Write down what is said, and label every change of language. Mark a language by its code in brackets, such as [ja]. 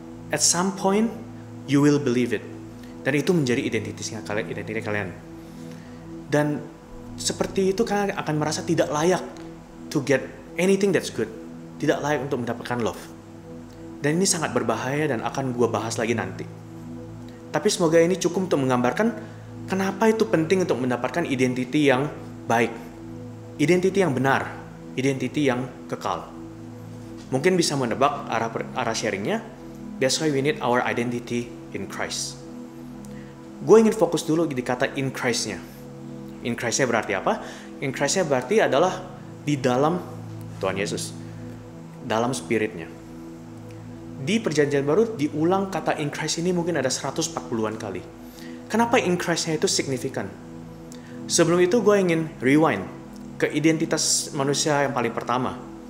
[en] At some point, you will believe it. [id] Dan itu menjadi identiti kalian. Dan seperti itu kalian akan merasa tidak layak [en] to get anything that's good. [id] Tidak layak untuk mendapatkan love. Dan ini sangat berbahaya dan akan gue bahas lagi nanti. Tapi semoga ini cukup untuk menggambarkan kenapa itu penting untuk mendapatkan identiti yang baik. Identiti yang benar. Identiti yang kekal. Mungkin bisa menebak arah sharingnya. [en] That's why we need our identity in Christ. [id] Gue ingin fokus dulu di kata in Christ-nya. In Christ-nya berarti apa? In Christ-nya berarti adalah di dalam Tuhan Yesus. Dalam spirit-nya. Di perjanjian baru diulang kata in Christ ini mungkin ada 140-an kali. Kenapa in Christ-nya itu signifikan? Sebelum itu gue ingin rewind ke identitas manusia yang paling pertama.